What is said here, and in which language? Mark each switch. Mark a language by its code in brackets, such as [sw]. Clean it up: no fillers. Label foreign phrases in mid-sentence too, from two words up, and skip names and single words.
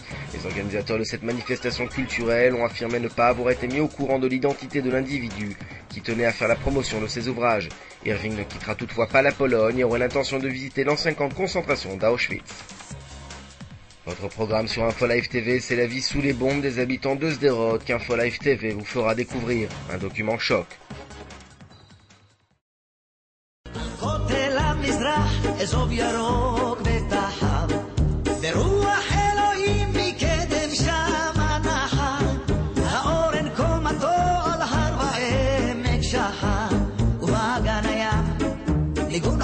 [fr] Les organisateurs de cette manifestation culturelle ont affirmé ne pas avoir été mis au courant de l'identité de l'individu qui tenait à faire la promotion de ses ouvrages. Irving ne quittera toutefois pas la Pologne et aurait l'intention de visiter l'ancien camp de concentration d'Auschwitz. Votre programme sur InfoLive TV, c'est la vie sous les bombes des habitants de Sderot qu'InfoLive TV vous fera découvrir. Un document choc. [he] אזוב ירוק ותחב ברוח אלוהים מקדם שם הנחל האורן קומתו על הר ועמק שחר ובאגן הים ניגון